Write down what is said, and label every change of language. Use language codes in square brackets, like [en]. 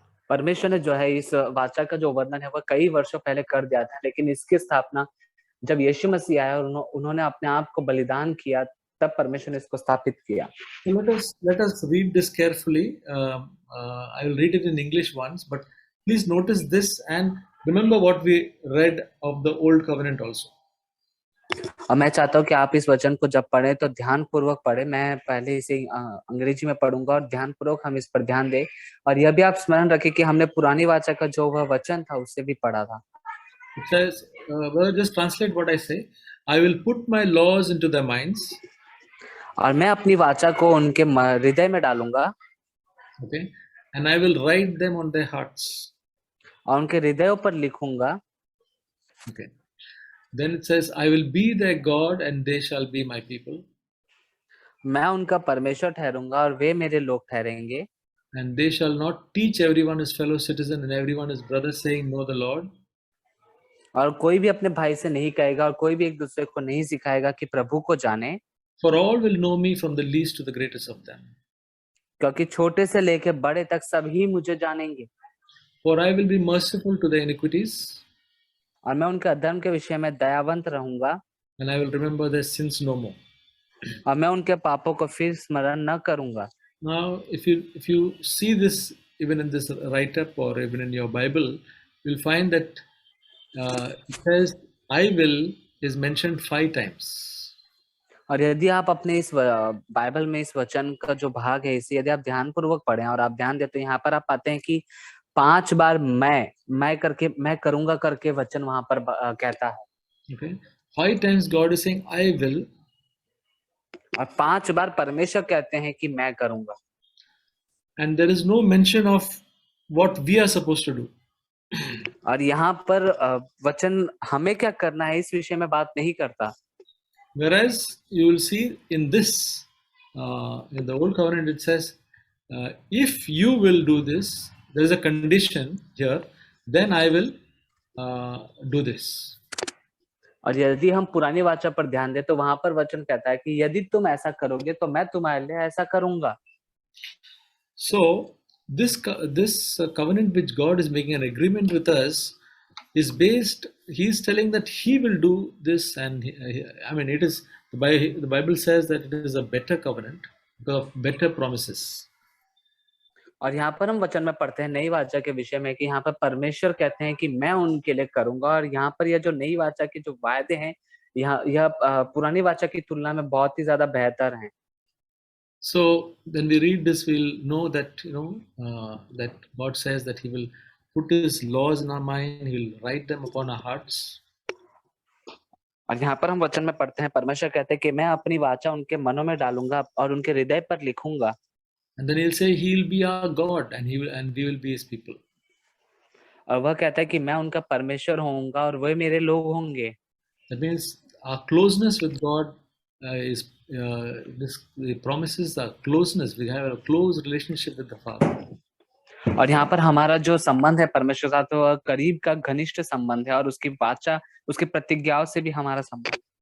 [hi] परमेश्वर ने जो है इस वाचा का जो वर्णन है वह कई वर्षों पहले कर दिया था, लेकिन इसकी स्थापना जब यीशु मसीह आया और उन्होंने अपने आप को बलिदान किया, तब परमेश्वर ने इसको स्थापित किया। [en] So let us read this carefully. I will read it in English once, but please notice this and remember what we read of the old covenant also. [hi] और मैं चाहता हूँ कि आप इस वचन को जब पढ़ें तो ध्यान पूर्वक पढ़ें। मैं पहले इसे अंग्रेजी में पढ़ूंगा और ध्यान पूर्वक हम इस पर ध्यान दें, और यह भी आप स्मरण रखें कि हमने पुरानी वाचा का जो वह वचन था उससे भी पढ़ा था। [en] It says, just translate what I say. I will put my laws into their minds. [hi] और मैं अपनी वाचा को उनके हृदय में डालूंगा। [en] Okay, and I will write them on their hearts. [hi] और उनके हृदयों पर लिखूंगा। Okay. [en] Then it says, I will be their God and they shall be my people. [hi] मैं उनका परमेश्वर ठहरूंगा और वे मेरे लोग ठहरेंगे। [en] And they shall not teach everyone his fellow citizen and everyone his brother, saying, Know the Lord. [hi] और कोई भी अपने भाई से नहीं कहेगा और कोई भी एक दूसरे को नहीं सिखाएगा कि प्रभु को जाने। [en] For all will know me from the least to the greatest of them. [hi] क्योंकि छोटे से लेकर बड़े तक सभी मुझे जानेंगे। [en] For I will be merciful to their iniquities. [hi] और मैं उनके अधर्म के विषय में दयावंत रहूंगा। [en] And I will remember their sins no more. [hi] और मैं उनके पापों को फिर स्मरण न करूंगा। [en] Now, if you see this even in this write-up or even in your Bible, you'll find that it says I will is mentioned 5 times. [hi] और यदि आप अपने इस बाइबल में इस वचन का जो भाग है, इसे यदि आप ध्यान पूर्वक पढ़ें और आप ध्यान देते हैं, यहाँ पर आप पाते हैं कि 5 बार मैं करके, मैं करूंगा करके वचन वहां पर कहता है। [en] Okay, 5 times God is saying I will. [hi] और 5 बार परमेश्वर कहते हैं कि मैं करूंगा। [en] And there is no mention of what we are supposed to do. [hi] और यहाँ पर वचन हमें क्या करना है इस विषय में बात नहीं करता। [en] Whereas you will see in this, in the old covenant, it says, if you will do this, there is a condition here, then I will do this. [hi] और यदि हम पुरानी वाचा पर ध्यान दें तो वहां पर वचन कहता है कि यदि तुम ऐसा करोगे तो मैं तुम्हारे लिए ऐसा करूंगा। [en] So this covenant which God is making an agreement with us is based. He's telling that He will do this, and I mean, it is the Bible says that it is a better covenant because of better promises. [hi] और यहाँ पर हम वचन में पढ़ते हैं नई वाचा के विषय में कि यहाँ पर परमेश्वर कहते हैं कि मैं उनके लिए करूंगा, और यहाँ पर यह जो नई वाचा के जो वायदे हैं यह पुरानी वाचा की तुलना में बहुत ही ज्यादा बेहतर हैं। [en] So when we read this, we'll know that that God says that He will put His laws in our mind. He will write them upon our hearts. [hi] और यहाँ पर हम वचन में पढ़ते हैं परमेश्वर कहते हैं कि मैं अपनी वाचा उनके मनों में डालूंगा और उनके हृदय पर लिखूंगा। [en] And then He'll say He'll be our God, and we will be His people. [hi] और वह कहता है कि मैं उनका परमेश्वर होऊंगा और वह मेरे लोग होंगे। [en] That means our closeness with God is the promises our closeness. We have a close relationship with the Father. [hi] और यहाँ पर हमारा जो संबंध है परमेश्वर का तो वह करीब का घनिष्ठ संबंध है, और उसकी वाचा उसकी प्रतिज्ञाओं से भी हमारा संबंध।